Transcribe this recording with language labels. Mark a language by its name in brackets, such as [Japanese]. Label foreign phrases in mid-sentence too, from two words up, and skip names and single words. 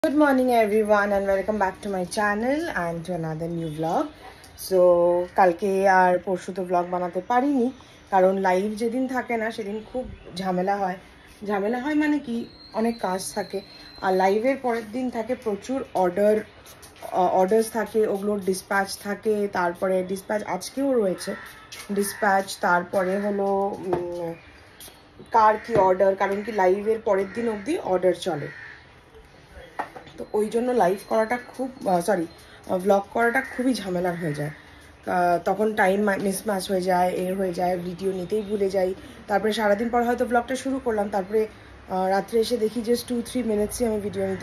[English] Good morning everyone and welcome back to my channel and to another new vlog. [Bangla] So কালকে আর পরশু তো vlog বানাতে পারিনি কারণ live যেদিন থাকে না সেদিন খুব ঝামেলা হয় মানে কী অনেক কাজ থাকে আর live এর পরের দিন থাকে প্রচুর orders থাকে ওগুলো dispatch থাকে তারপরে dispatch আজকেও রয়েছে dispatch তারপরে হলো কার কী order কারণ কী live এর পরের দিন অবধি order chole তো ওই জন্য লাইভ করাটা খুব ব্লগ করাটা খুবই ঝামেলার হয়ে যায় তখন [English] time mismatch [Bangla] হয়ে যায় ভিডিও নিতেই ভুলে যাই তারপরে সারাদিন পর হয়তো ব্লগটা শুরু করলাম তারপরে রাত্রে এসে দেখি জাস্ট 2-3 মিনিটসই আমি ভিডিও নিতে